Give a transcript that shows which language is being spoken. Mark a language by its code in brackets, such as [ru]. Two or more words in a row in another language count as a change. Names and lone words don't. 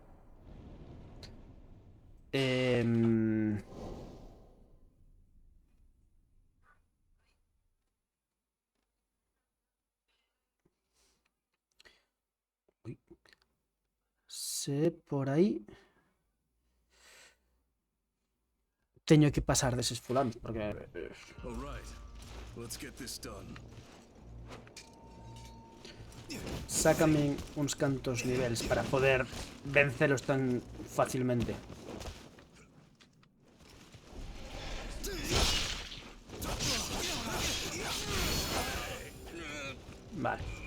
[gl] Ui. Se é por aí. Teño que pasar deses fulanos, porque... [en] All right, let's get this done. [gl] Sácame uns cantos niveles para poder vencelos tan fácilmente. Vale.